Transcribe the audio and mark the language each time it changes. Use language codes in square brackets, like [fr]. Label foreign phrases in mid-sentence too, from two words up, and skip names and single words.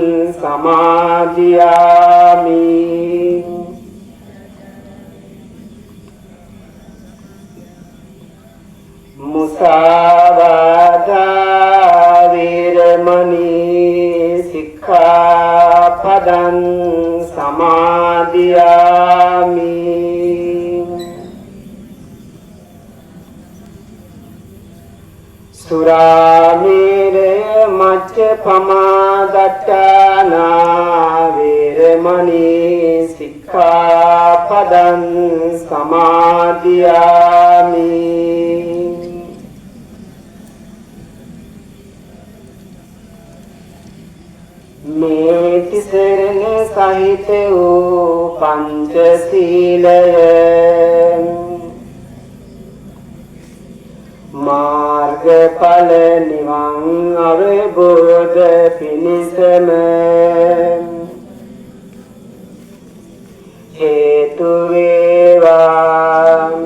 [pi] සමාදියාමි මුසාවාදා වේරමණී සික්ඛාපදං සමාදියාමි සුරාමේරය මච්චපමාදට්ඨානා වේරමණී සික්ඛාපදං සමාදියාමි [si] මේ තිසරණ සහිත වූ පංචශීලය මාර්ගඵල නිවන් අවබෝධ පිණිසම හේතු වේවා